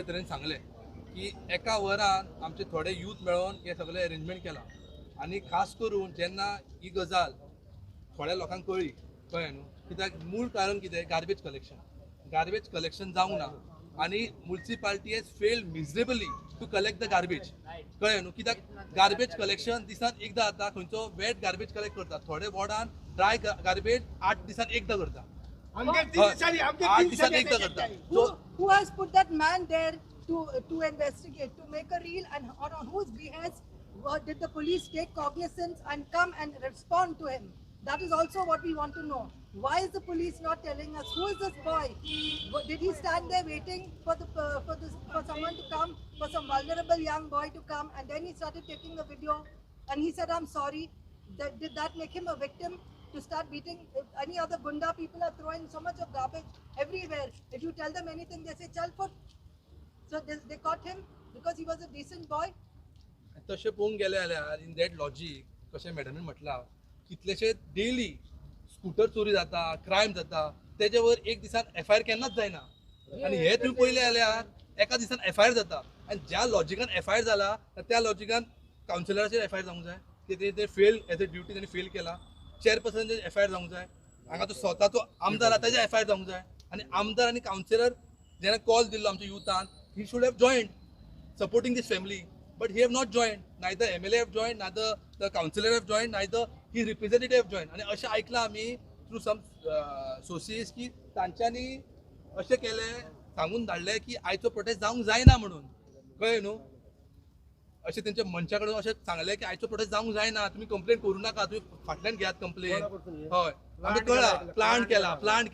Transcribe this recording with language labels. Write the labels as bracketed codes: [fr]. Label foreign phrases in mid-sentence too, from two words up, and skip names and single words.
[kok] तरेन सांगलें की एका वरान आमचे थोडे यूथ मेळोन हे सगळे अरेंजमेंट केला आनी खास करून जेन्ना ही गजाल थोड्या लोकांक कळ्ळी कळ्ळें न्हू कित्याक मूळ कारण कितें [en] garbage collection [kok] जावंक ना आनी [en] municipality has failed miserably to collect the garbage [kok] कळ्ळें न्हू कित्याक [en] garbage collection [kok] दिसान एकदां जाता खंयचो [en] wet garbage collect [kok] करता थोडे वॉर्डान [en] dry garbage [kok] 8 दिसान एकदां करता 8 दिसान एकदां करता [en] Who has put that man there to investigate, to make a reel, and on whose behest did the police take cognizance and come and respond to him? That is also what we want to know. Why is the police not telling us who is this boy? Did he stand there waiting for someone to come, for some vulnerable young boy to come, and then he started taking the video, and he said, "I'm sorry." Did that make him a victim to start beating? If any other gunda people are throwing so much of garbage everywhere. If you tell them anything, they say [hi] "Chal foot." [en] So they caught him because he was a decent boy. [kok] तशें पळोवंक गेले जाल्यार [en] in that logic [kok] कशें मॅडमीन म्हटलां कितलेशे [en] daily scooter [kok] चोरी जाता क्रायम जाता तेजे वयर एक दिसान FIR केन्नाच जायना आनी हे तुमी पळयलें जाल्यार एका दिसान FIR जाता आनी ज्या लॉजिकान FIR जाला त्या लॉजिकान कावन्सिलराचेर FIR जावंक जाय ते [en] fail as a duty [kok] ताणें फेल केला चेअरपर्सनाचेर FIR जावंक जाय हांगा तो स्वताचो आमदार आहा ताजेर FIR जावंक जाय आनी आमदार आनी कावन्सिलर जेन्ना कॉल दिल्लो आमच्या युथान [en] he should have joined supporting this family but he have not joined. Neither MLA have joined, neither the councillor have joined, neither his representative have joined. [kok] आणि अशें ऐकलां आमी [en] through some sources [kok] की तांच्यांनी अशें केलें सांगून धाडलें की आयचो प्रोटेस्ट जावंक जायना म्हणून कळ्ळें न्हू अशें तेंच्या मंचा कडेन अशें सांगलें की आयचो प्रोटेस्ट जावंक जायना तुमी कंप्लेन करूं नाका तुमी फाटल्यान घेयात कंप्लेन हय आमकां कळ्ळां प्लांट